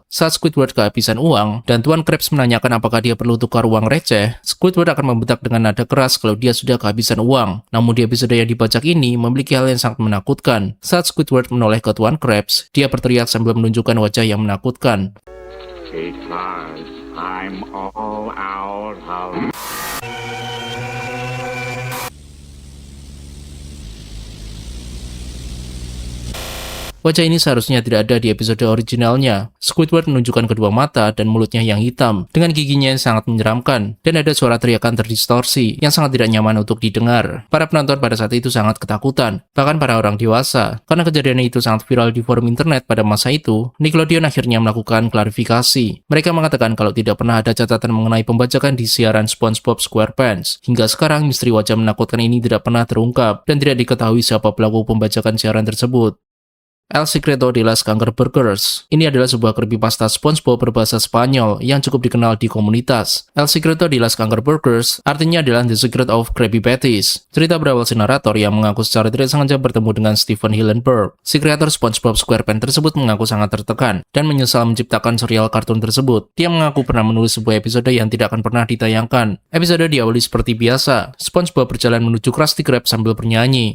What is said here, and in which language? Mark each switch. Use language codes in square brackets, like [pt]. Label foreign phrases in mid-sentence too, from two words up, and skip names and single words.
[id] Saat Squidward kehabisan uang, dan Tuan Krabs menanyakan apakah dia perlu tukar uang receh, Squidward akan membentak dengan nada keras kalau dia sudah kehabisan uang. Namun di episode yang dibajak ini memiliki hal yang sangat menakutkan. Saat Squidward menoleh ke Tuan Krabs, dia berteriak sambil menunjukkan wajah yang menakutkan. [en] Because I'm all out of... [id] Wajah ini seharusnya tidak ada di episode originalnya. Squidward menunjukkan kedua mata dan mulutnya yang hitam, dengan giginya yang sangat menyeramkan, dan ada suara teriakan terdistorsi yang sangat tidak nyaman untuk didengar. Para penonton pada saat itu sangat ketakutan, bahkan para orang dewasa. Karena kejadian itu sangat viral di forum internet pada masa itu, Nickelodeon akhirnya melakukan klarifikasi. Mereka mengatakan kalau tidak pernah ada catatan mengenai pembajakan di siaran SpongeBob SquarePants. Hingga sekarang misteri wajah menakutkan ini tidak pernah terungkap, dan tidak diketahui siapa pelaku pembajakan siaran tersebut. El Secreto de las Burgers. Ini adalah sebuah creepypasta SpongeBob berbahasa Spanyol yang cukup dikenal di komunitas. El Secreto de las Burgers artinya adalah The Secret of Krabby Patties. Cerita berawal si narator yang mengaku secara tidak sengaja bertemu dengan Stephen Hillenburg. Si kreator SpongeBob SquarePants tersebut mengaku sangat tertekan dan menyesal menciptakan serial kartun tersebut. Dia mengaku pernah menulis sebuah episode yang tidak akan pernah ditayangkan. Episode diawali seperti biasa. SpongeBob berjalan menuju Krusty Krabs sambil bernyanyi.